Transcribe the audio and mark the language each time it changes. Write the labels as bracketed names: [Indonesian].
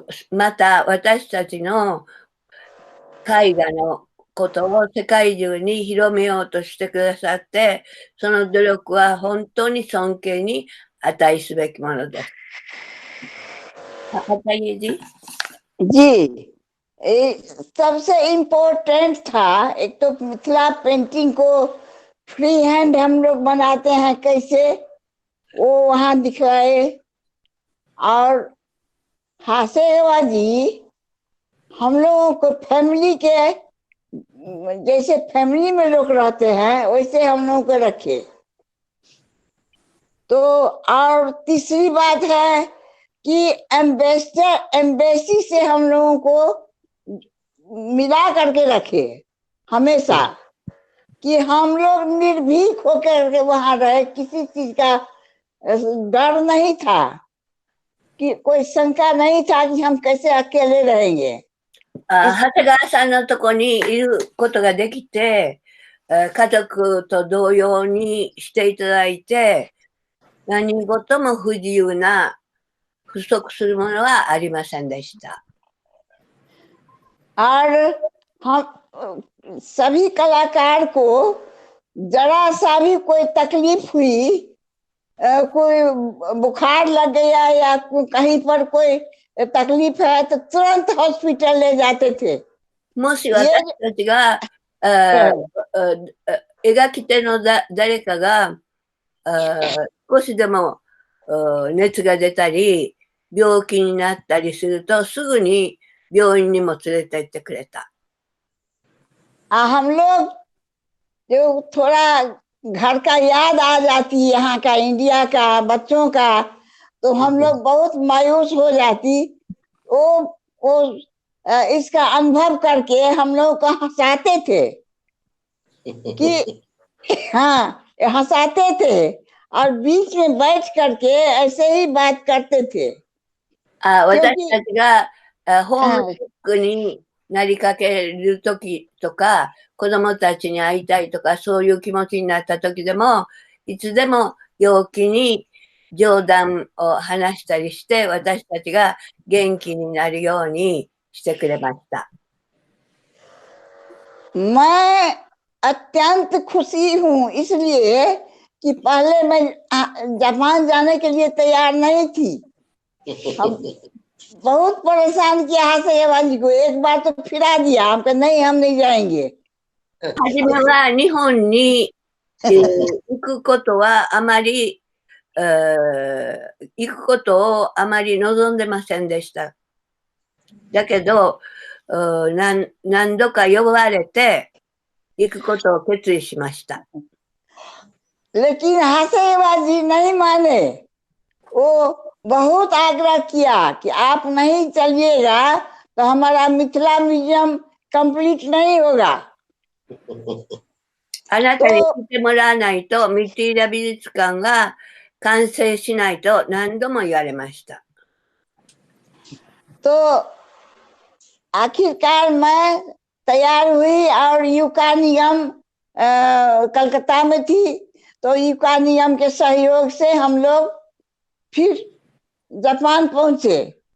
[Japanese] また私たちの絵画のことを世界中に広めようとしてくださって、その努力は本当に尊敬に値すべきものです。 [Hindi] बताइए जी। जी, सबसे इम्पोर्टेंट था, एक तो मिथिला पेंटिंग को फ्री हैंड हम लोग बनाते हैं कैसे, वो वहां दिखवाए। और हासेवा जी हम लोगों को फैमिली के जैसे फैमिली में लोग रहते हैं वैसे हम लोगों को रखे। तो और तीसरी बात है कि एम्बेसी से हम लोगों को मिला करके रखे हमेशा, कि हम लोग निर्भीक होकर वहां रहे, किसी चीज का डर नहीं था, कि कोई शंका नहीं था कि हम कैसे अकेले रहेंगे। [Japanese] 長谷川さんのとこにいることができて、家族と同様にしていただいて、何事も不自由な不足するものはありませんでした。 [Hindi] और हम सभी कलाकार को जरा सा भी कोई तकलीफ हुई, कोई बुखार लग गया या कहीं पर कोई तकलीफ है तो तुरंत हॉस्पिटल ले जाते थे। [Japanese] もし私たちが描き手の誰かが少しでも熱が出たり病気になったりするとすぐに病院にも連れて行ってくれた。 [Hindi] हम लोग जो थोड़ा घर का याद आ जाती है, यहाँ का इंडिया का बच्चों का, तो हम लोग बहुत मायूस हो जाती। वो इसका अनुभव करके हम लोग को हंसाते थे कि हाँ हंसाते थे, और बीच में बैठ करके ऐसे ही बात करते थे। [Japanese] 私たちがホームシックになりかけるときとか、子供たちに会いたいとか、そういう気持ちになったときでも、いつでも陽気に冗談を話したりして、私たちが元気になるようにしてくれました。 [Hindi] मैं अत्यंत खुशी हूँ इसलिए कि पहले मैं जापान जाने के लिए तैयार नहीं थी। हम बहुत परेशान किया हासेवा जी को, एक बार तो फिरा दिया, हम कहे नहीं हम नहीं जाएंगे। [Japanese] 初めは日本に行くことはあまり、行くことをあまり望んでませんでした。だけど、何度か呼ばれて行くことを決意しました。 [Hindi] लेकिन हासेवा जी नहीं माने, वो बहुत आग्रह किया कि आप नहीं चलिएगा तो हमारा मिथिला म्यूजियम कंप्लीट नहीं होगा। [Japanese] あなたに来てもらわないとミティーラ美術館が完成しないと何度も言われました。 [Hindi] तो आखिरकार मैं तैयार हुई और यूकानियम कलकत्ता में थी, तो यूकानियम के सहयोग से हम लोग फिर जापान पहुंचे।